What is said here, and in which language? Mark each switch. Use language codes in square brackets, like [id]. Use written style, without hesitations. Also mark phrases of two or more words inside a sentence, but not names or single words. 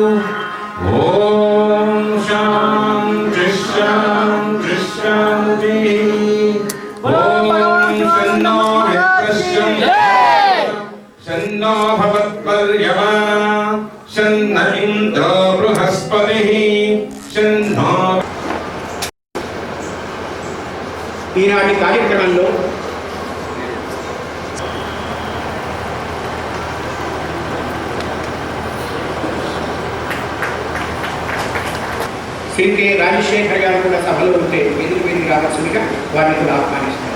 [sa] ॐ शान्ति शान्ति शान्तिः ॐ शन्नो मित्रस्य शन्नो भवत्पर्यवा शन्न इंद्रो बृहस्पतिः शन्नो [te] ఈనాటి కార్యక్రమంలో శ్రీ కె రాజశేఖర్ గారు కూడా సభలో ఉంటే వేదిక రావాల్సిందిగా వారిని కూడా ఆహ్వానిస్తారు.